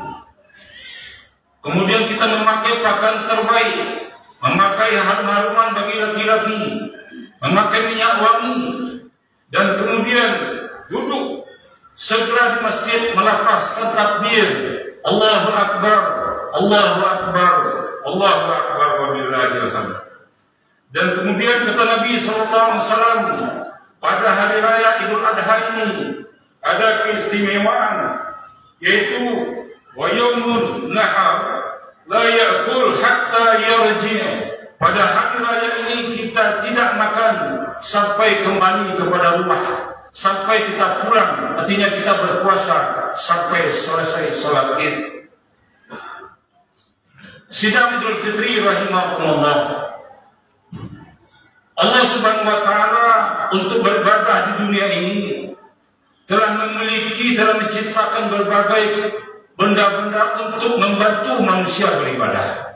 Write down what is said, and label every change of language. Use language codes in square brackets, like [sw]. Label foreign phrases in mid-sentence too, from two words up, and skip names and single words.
[id] Kemudian kita memakai pakaian terbaik, memakai harum-haruman bagi laki-laki, memakai minyak wangi, dan kemudian duduk segera di masjid melafazkan takbir, [ar] الله أكبر، الله أكبر، الله أكبر ولله الحمد. [id] Dan kemudian kata Nabi SAW, pada hari raya Idul Adha ini ada keistimewaan, yaitu [ar] ويوم النحر لا يأكل حتى يرجع'. [id] Pada hari raya ini kita tidak makan sampai kembali kepada rumah, sampai kita pulang, artinya kita berpuasa sampai selesai sholat Id. Sidang Idul Fitri rahimahumullah, Allah [ar] سبحانه وتعالى [id] untuk beribadah di dunia ini telah menciptakan berbagai benda-benda untuk membantu manusia beribadah.